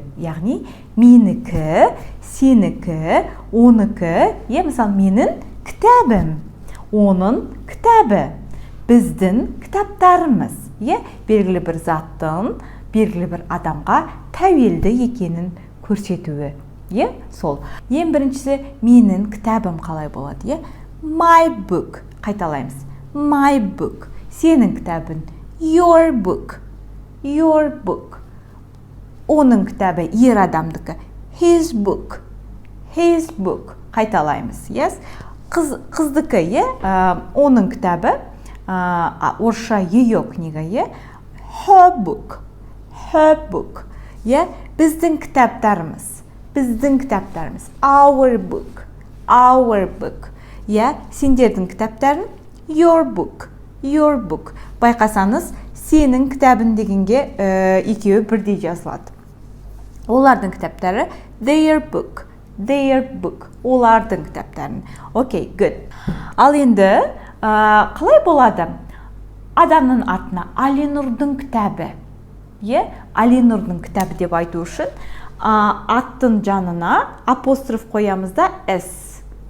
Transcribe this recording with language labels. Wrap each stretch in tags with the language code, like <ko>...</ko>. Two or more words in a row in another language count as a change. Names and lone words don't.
<kk>Яғни, менікі, сенікі, оныкі, мысалы, менің кітабым, оның кітабы, біздің кітаптарымыз, белгілі бір заттың белгілі бір адамға тәуелді екенін көрсетуі. Сол. Ең біріншісі менің кітабым қалай болады?</kk> <en>My book. Қайталаймыз. My book.</en> <kk>Сенің кітабың.</kk> <en>Your book. Your book.</en> <kk>Оның кітабы ер адамдікі.</kk> <en>His book. His book.</en> <kk>Қайталаймыз. Қыздікі, оның кітабы. Орысша</kk> <ru>ее книга.</ru> <en>Her book. Her book.</en> <kk>Біздің кітаптарымыз. Біздің кітаптарымыз.</kk> <en>Our book. Our book.</en> <kk>Сендердің кітаптарын.</kk> <en>Your book. Your book.</en> <kk>Байқасаңыз, сенің кітабың дегенге екеуі бірдей жазылады. Олардың кітаптары.</kk> <en>Their book. Their book.</en> <kk>Олардың кітаптарын.</kk> <en>Okay, good.</en> <kk>Ал енді, қалай болады? Адамның атына Алинұрдың кітабы. Алинұрдың кітабы деп айту үшін аттың жанына апостроф қоямыз да S.</kk>